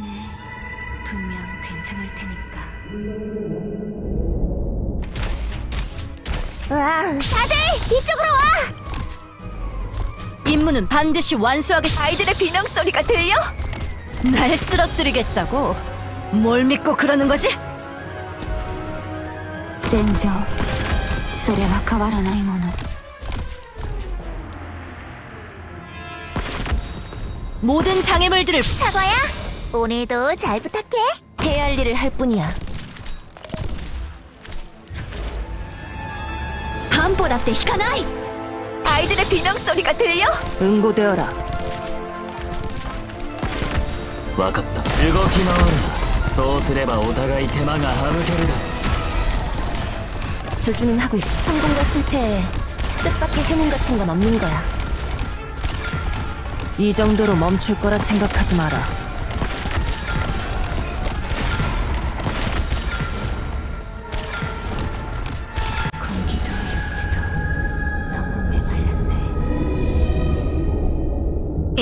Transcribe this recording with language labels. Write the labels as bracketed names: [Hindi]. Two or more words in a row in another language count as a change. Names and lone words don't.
[Korean] 분명 괜찮을 테니까. 다들 이쪽으로 와! 임무는 반드시 완수하게. 아이들의 비명 소리가 들려? 날 쓰러뜨리겠다고? 뭘 믿고 그러는 거지? [Japanese] 戦場それは変わらないもの [Korean] 모든 장애물들을 사과야, 오늘도 잘 부탁해. 해야 할 일을 할 뿐이야. [Japanese] 半歩だって引かない。 [Korean] 아이들의 비명 소리가 들려? 응고되어라. [Japanese] 分かった。動き回るな。そうすればお互い手間が省けるだろう。 [Korean] 조준은 하고 있어. 성공과 실패에 뜻밖의 해몽 같은 건 없는 거야. 이 정도로 멈출 거라 생각하지 마라. 공기도 육지도 너무 메말랐네.